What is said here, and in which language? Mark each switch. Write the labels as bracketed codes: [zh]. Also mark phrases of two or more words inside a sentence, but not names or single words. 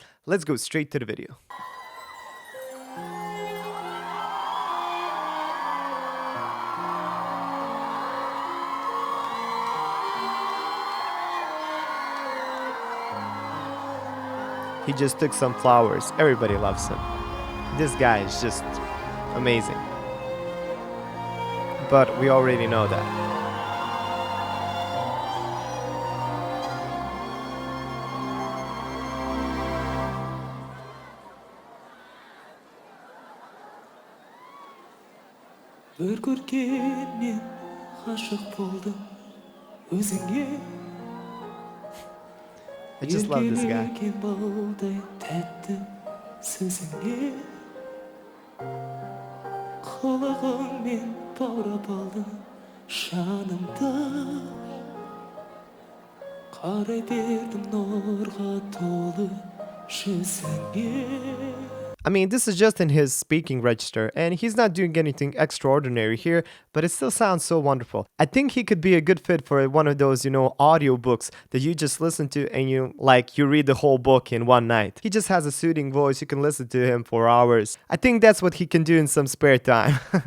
[en] Let's go straight to the video. He just took some flowers. Everybody loves him. This guy is just amazing. But we already know that. [kk] Bir көрген мен ғашық болдым өзіңе. [en] I just love this guy. [kk] Балдай тәтті сөзіңе. Қылығыңмен баурап алдың жанымды. Қарай бердім нұрға толы жүзіңе. [en] I mean, this is just in his speaking register, and he's not doing anything extraordinary here, but it still sounds so wonderful. I think he could be a good fit for one of those, audio books that you just listen to and you read the whole book in one night. He just has a soothing voice, you can listen to him for hours. I think that's what he can do in some spare time.